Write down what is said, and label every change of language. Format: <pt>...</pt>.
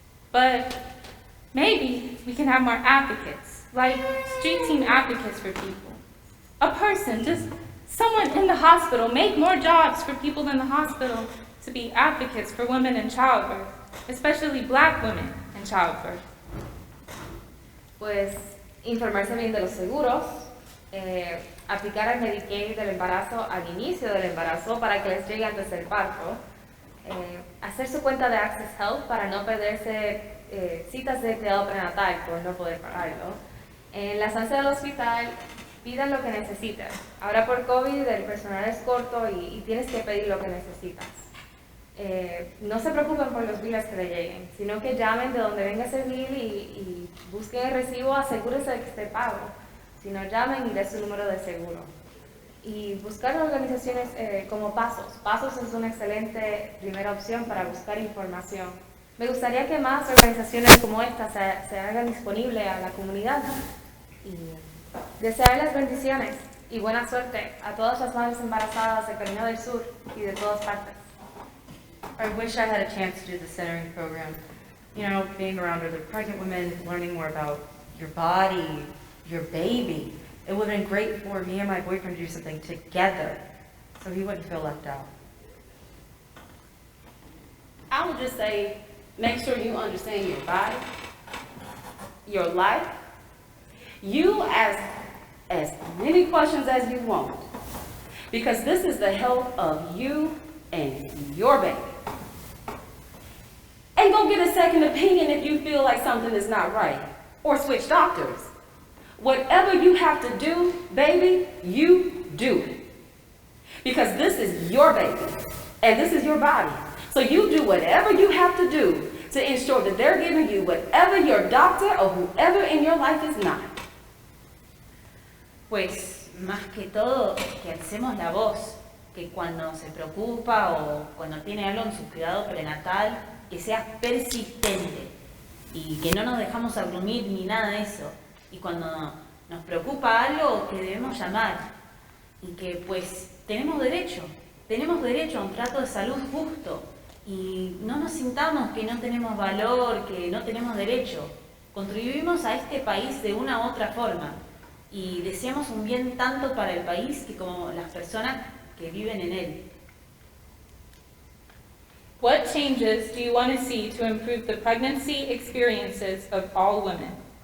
<en>But maybe we can have more advocates, like street team advocates for people. A person, just someone in the hospital, make more jobs for people in the hospital to be advocates for women in childbirth, especially Black women in childbirth.</en> <es>Pues informarse bien de los seguros, aplicar al Medicaid del embarazo al inicio del embarazo para que les llegue antes del parto, hacer su cuenta de Access Health para no perderse citas de cuidado prenatal por no poder pagarlo. En la estancia del hospital, pidan lo que necesitan. Ahora por COVID el personal es corto y tienes que pedir lo que necesitas. No se preocupen por los biles que le lleguen, sino que llamen de donde venga ese bill y busquen el recibo, asegúrense de que esté pago. Si no, llamen y den su número de seguro. Y buscar organizaciones como Pasos. Pasos es una excelente primera opción para buscar información. Me gustaría que más organizaciones como esta se hagan disponibles a la comunidad. Y desearles bendiciones y buena suerte a todas las madres embarazadas de Carolina del Sur y de todas partes.</es> <en>I wish I had a chance to do the centering program. You know, being around other pregnant women, learning more about your body, your baby. It would have been great for me and my boyfriend to do something together so he wouldn't feel left out. I would just say, make sure you understand your body, your life. You ask as many questions as you want, because this is the health of you and your baby. And go get a second opinion if you feel like something is not right, or switch doctors. Whatever you have to do, baby, you do it. Because this is your baby, and this is your body. So you do whatever you have to do to ensure that they're giving you whatever your doctor or whoever in your life is not.</en> <es>Pues más que todo que alcemos la voz, que cuando se preocupa o cuando tiene algo en su cuidado prenatal, que sea persistente y que no nos dejamos abrumir ni nada de eso. Y cuando nos preocupa algo, que debemos llamar y que pues tenemos derecho a un trato de salud justo y no nos sintamos que no tenemos valor, que no tenemos derecho. Contribuimos a este país de una u otra forma y deseamos un bien tanto para el país que como las personas que viven en él.</es> <en>What changes do you want to see to improve the pregnancy experiences of all women?</en>